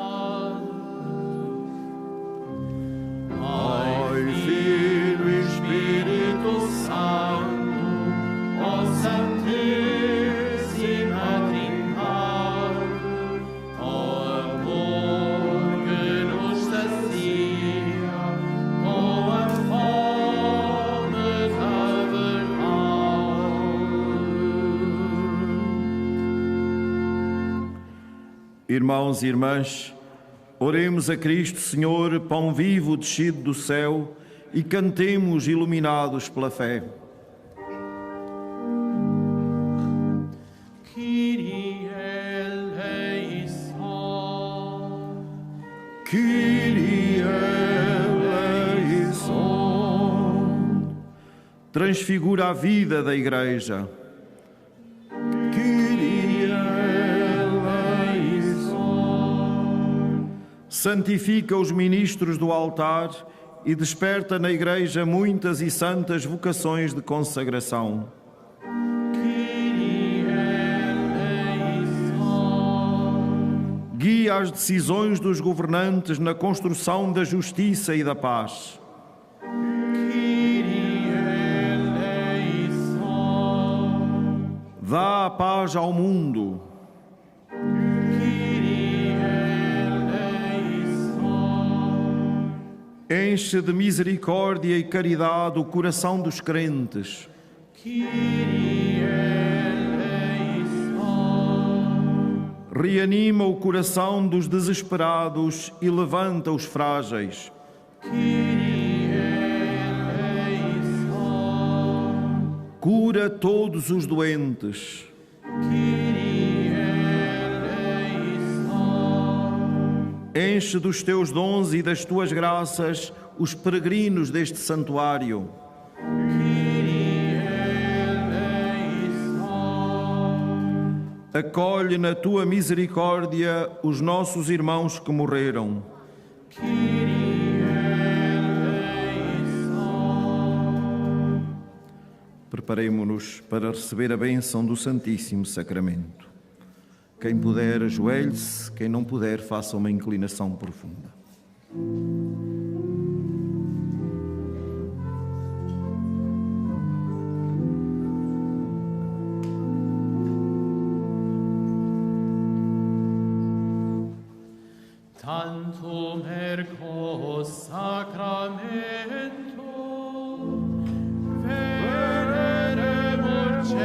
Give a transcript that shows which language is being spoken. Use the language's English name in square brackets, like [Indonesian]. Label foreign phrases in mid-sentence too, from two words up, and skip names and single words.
[Portuguese] Pai, Filho e Espírito Santo, ó Santíssima Trindade, ó amor que nos sacia com a fome tabernáculo. Irmãos e irmãs, oremos a Cristo Senhor, pão vivo descido do céu, e cantemos iluminados pela fé. [Greek] Κύριε ἐλέησον. Κύριε ἐλέησον. [Portuguese] Transfigura a vida da Igreja. [Greek] Κύριε ἐλέησον. [Portuguese] Santifica os ministros do altar e desperta na Igreja muitas e santas vocações de consagração. [Greek] Κύριε ἐλέησον. [Portuguese] Guia as decisões dos governantes na construção da justiça e da paz. [Greek] Κύριε ἐλέησον. [Portuguese] Dá a paz ao mundo. [Greek] Κύριε ἐλέησον. [Portuguese] Enche de misericórdia e caridade o coração dos crentes. [Greek] Κύριε ἐλέησον. [Portuguese] Reanima o coração dos desesperados e levanta os frágeis. [Greek] Κύριε ἐλέησον. [Portuguese] Cura todos os doentes. [Greek] Κύριε ἐλέησον. [Portuguese] Enche dos teus dons e das tuas graças os peregrinos deste santuário. [Greek] Κύριε ἐλέησον. [Portuguese] Acolhe na tua misericórdia os nossos irmãos que morreram. [Greek] Κύριε ἐλέησον. [Portuguese] Preparemo-nos para receber a bênção do Santíssimo Sacramento. Quem puder, ajoelhe-se. Quem não puder, faça uma inclinação profunda. [Latin] Tantum ergo sacramento veneremur